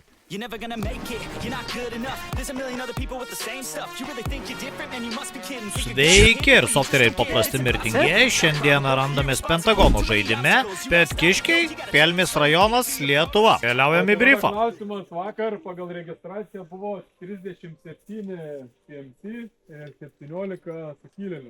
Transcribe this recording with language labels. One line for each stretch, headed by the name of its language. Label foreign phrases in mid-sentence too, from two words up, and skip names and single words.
English: You're never gonna make it, you're not good enough. There's a million other people with the same stuff. You really think you're different, man, you must be kidding.
Lithuanian: Sveiki ir softeriai paprasti mirtingieji. Šiandieną randamės Pentagono žaidime. Petkiškiai, Kelmės rajonas, Lietuva. Keliaujame į briefą. Klausimas vakar pagal registraciją buvo 37 PMC ir 17 sukilėlių.